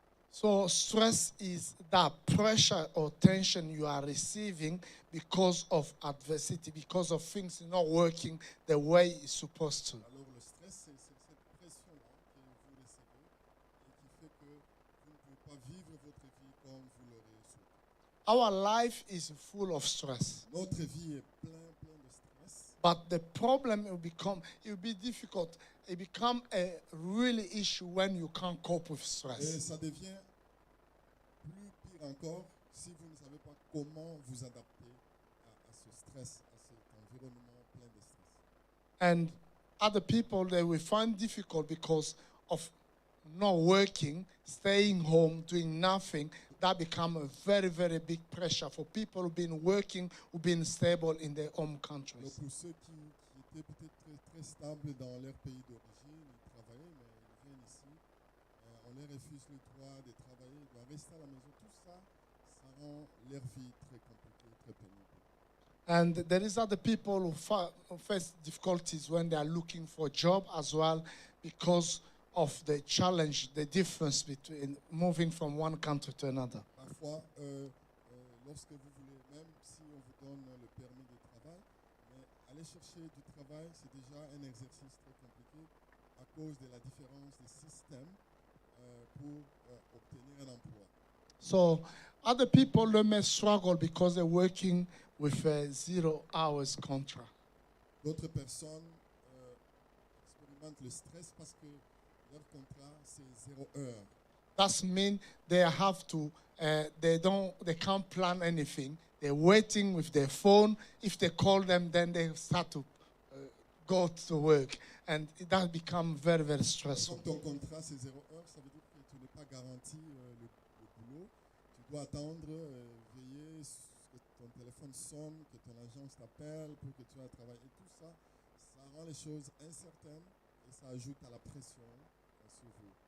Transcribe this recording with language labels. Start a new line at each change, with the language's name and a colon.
English: So stress is that pressure or tension you are receiving because of adversity, because of things not working the way it's supposed to.
French: Alors le stress, c'est cette pression-là que vous recevez et qui fait que vous ne pouvez pas vivre votre vie comme vous l'aurez souhaité.
English: Our life is full of stress.
French: Notre vie est plein de stress.
English: But the problem it will be difficult. It become a really issue when you can't cope with
French: Et
English: stress.
French: ça devient plus pire encore si vous ne savez pas comment vous adapter à ce stress, à cet environnement plein de stress.
English: And other people, they will find difficult because of not working, staying home, doing nothing. That become a very, very big pressure for people who've been working, who've been stable in their home
French: Donc
English: countries.
French: pour ceux qui étaient peut-être très stables dans leur pays d'origine, ils travaillaient, mais ils viennent ici, on leur refuse le droit de travailler, ils doivent rester à la maison. Tout ça, ça rend leur vie très compliquée, très pénible.
English: And there is other people who face difficulties when they are looking for a job as well because of the challenge, the difference between moving from one country to another.
French: Parfois, lorsque vous voulez, même si on vous donne le permis de travail, mais aller chercher du travail, c'est déjà un exercice très compliqué à cause de la différence des systèmes pour obtenir un emploi.
English: So other people they may struggle because they're working with a 0 hours contract.
French: D'autres personnes expérimentent le stress parce que leur contrat c'est 0 heure.
English: That means they have to they can't plan anything. They're waiting with their phone. If they call them, then they start to go to work, and that becomes very, very stressful.
French: Quand ton contrat c'est 0 heure, ça veut dire que tu n'es pas garanti le boulot. Tu dois attendre, veiller que ton téléphone sonne, que ton agence t'appelle pour que tu ailles travailler. Et tout ça, ça rend les choses incertaines et ça ajoute à la pression sur vous.